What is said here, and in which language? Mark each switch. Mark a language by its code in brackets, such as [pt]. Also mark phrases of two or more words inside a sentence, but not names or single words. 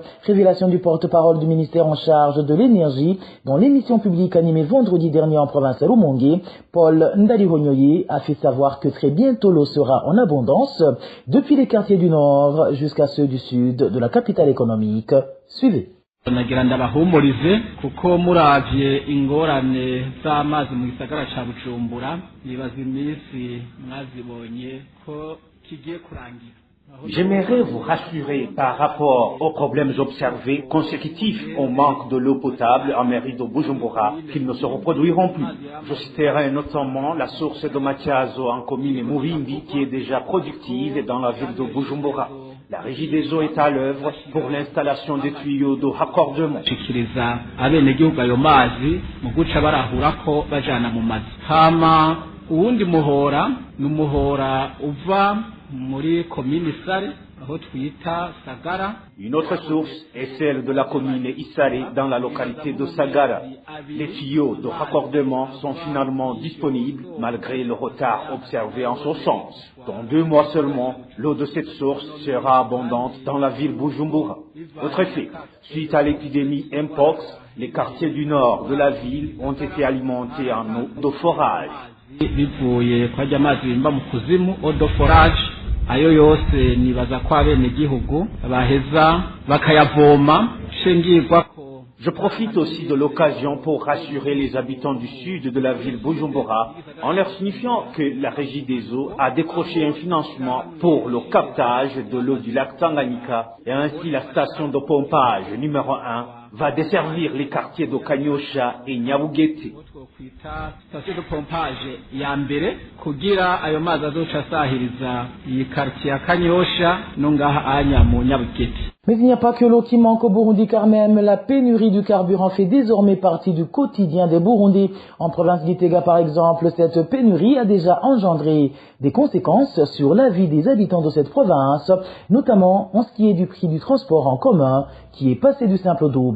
[fr] Révélation du porte-parole du ministère en charge de l'énergie dans l'émission publique animée vendredi dernier en province Rumongue. Paul Ndalihonyoye a fait savoir que très bientôt l'eau sera en abondance depuis les quartiers du nord jusqu'à ceux du sud de la capitale économique. Suivez. [rn] nagira ndabahumurize kuko muravye ingorane z'amazi mu gisagara ca Bujumbura nibaza iminsi mwazibonye ko kigiye kurangira. [fr] J'aimerais vous rassurer par rapport aux problèmes observés consécutifs au manque de l'eau potable en mairie de Bujumbura qu'ils ne se reproduiront plus. Je citerai notamment la source de Matiazo en commune Muvimbi qui est déjà productive dans la ville de Bujumbura. La Régie des eaux est à l'œuvre pour l'installation des tuyaux de raccordement. [rn] Shikiriza abenegihugu ayo mazi mu guca barahurako bajana mu mazi. Hama uwundi muhora n'umuhora uva muri commune Sare aho twita Sagara. [fr] Une autre source est celle de la commune Isare dans la localité de Sagara. Les tuyaux de raccordement sont finalement disponibles malgré le retard observé en ce sens. Dans 2 mois seulement, l'eau de cette source sera abondante dans la ville Bujumbura. Autre fait, suite à l'épidémie Mpox, les quartiers du nord de la ville ont été alimentés en eau de forage. [rn] Bivuye kwa amazi bimba mu kuzimu [fr] eau de forage [rn] ayo yose nibaza ko abenegihugu baheza bakayavoma shengirwa. [fr] Je profite aussi de l'occasion pour rassurer les habitants du sud de la ville Bujumbura en leur signifiant que la Régie des eaux a décroché un financement pour le captage de l'eau du lac Tanganyika et ainsi la station de pompage numéro 1 va desservir les quartiers de Kanyosha et Nyabugete. Station de pompage [rn] ya mbere kugira ayo mazi azoca asahiriza iyi quartier ya Kanyosha no ngaha anya mu Nyabugete. [fr] Mais il n'y a pas que l'eau qui manque au Burundi car même la pénurie du carburant fait désormais partie du quotidien des Burundis. En province d'Itega par exemple, cette pénurie a déjà engendré des conséquences sur la vie des habitants de cette province, notamment en ce qui est du prix du transport en commun qui est passé du simple au double.